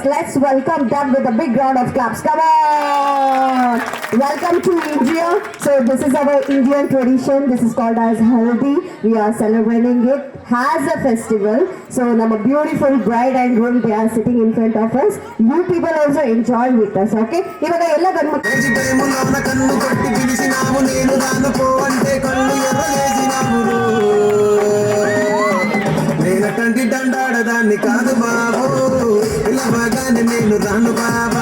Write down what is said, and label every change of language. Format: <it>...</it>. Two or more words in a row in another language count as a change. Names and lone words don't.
<en>Let's welcome them with a big round of claps. Come on. Welcome to India. So this is our Indian tradition. This is called as Haldi. We are celebrating it as a festival. So ನಮ್ಮ beautiful bride and groom, they are sitting in front of us. You people also enjoy with us, okay?</en> <kn>ಇವಾಗ ಎಲ್ಲ ಗಂಡ್ಮಕ್ಳು</kn> <te>కన్ను కొట్టి బిడిసినావు, నీను నాను పోవంతె కన్ను ఎర్రలేసినావు. నేనటంటి దండాడదాన్ని కాదు బాబు, ఇలాగానే నేను రాను బాబా.</te>